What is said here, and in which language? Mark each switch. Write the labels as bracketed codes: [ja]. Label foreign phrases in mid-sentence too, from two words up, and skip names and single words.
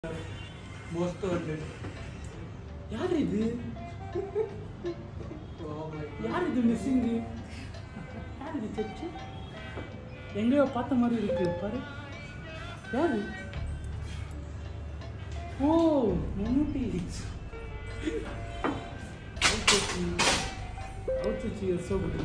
[en] most wanted. [kn] ಯಾರಿದು? [ta] யாரிது மிஸ்ஸிங்? யாரிது செச்சு? எங்கேயோ பார்த்த மாதிரி இருக்கு பாரு. யாரு? ஓ மம்முட்டி. [en] Outfit is so good.